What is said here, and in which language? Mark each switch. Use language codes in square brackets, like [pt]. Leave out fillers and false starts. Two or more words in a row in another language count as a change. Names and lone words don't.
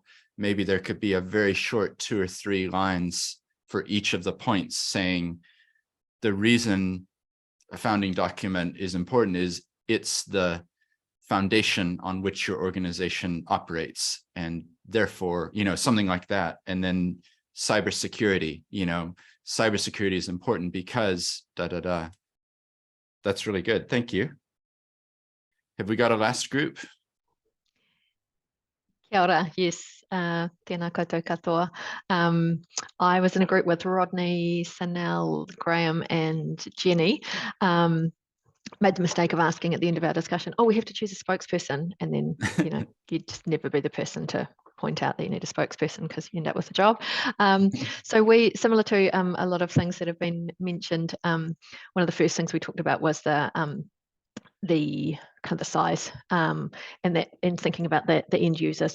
[en] Maybe there could be a very short 2 or 3 lines for each of the points saying the reason a founding document is important is it's the foundation on which your organization operates. And therefore, something like that. And then cybersecurity, cybersecurity is important because That's really good. Thank you. Have we got a last group? [mi] Kia ora, yes, tēnā koutou katoa. [en] I was in a group with Rodney, Sanel, Graham and Jenny. Made the mistake of asking at the end of our discussion, we have to choose a spokesperson. And then, you'd just never be the person to point out that you need a spokesperson because you end up with a job. So we, similar to a lot of things that have been mentioned, one of the first things we talked about was the kind of the size and thinking about the end user.